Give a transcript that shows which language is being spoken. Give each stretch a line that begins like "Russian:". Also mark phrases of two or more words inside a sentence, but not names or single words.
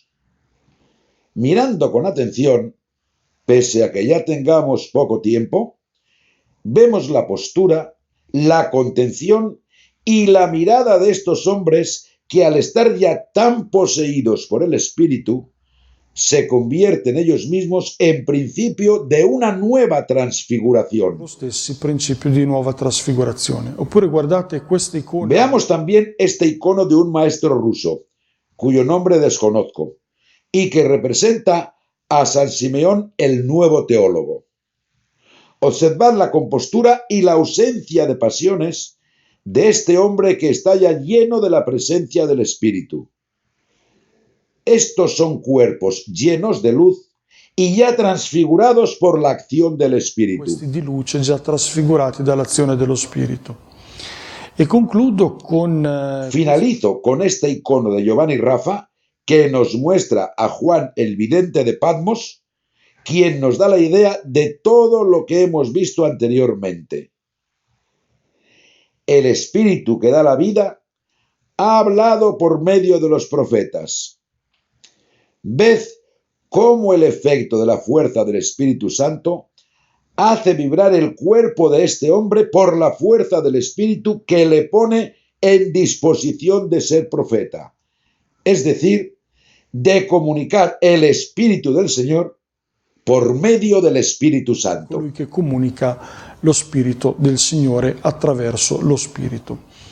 Spanish: Mirando con atención, pese a que ya tengamos poco tiempo, vemos la postura, la contención y la mirada de estos hombres que, al estar ya tan poseídos por el Espíritu, se convierten ellos mismos en principio de una nueva transfiguración.
Italian: Lo stesso principio di nuova trasfigurazione. Oppure guardate questa icona.
Spanish: Veamos también este icono de un maestro ruso, cuyo nombre desconozco, y que representa a San Simeón el nuevo teólogo. Observad la compostura y la ausencia de pasiones de este hombre que está ya lleno de la presencia del Espíritu. Estos son cuerpos llenos de luz y ya transfigurados por la acción del Espíritu.
Italian: Questi di luce già trasfigurati dall'azione dello Spirito. E concludo con
Spanish: Finalizo con este icono de Giovanni Rafa que nos muestra a Juan el vidente de Patmos, quien nos da la idea de todo lo que hemos visto anteriormente. El Espíritu que da la vida ha hablado por medio de los profetas. Ved cómo el efecto de la fuerza del Espíritu Santo hace vibrar el cuerpo de este hombre por la fuerza del Espíritu que le pone en disposición de ser profeta, es decir, de comunicar el Espíritu del Señor por medio del Espíritu Santo.
Italian: colui che comunica lo Spirito del Signore attraverso lo Spirito.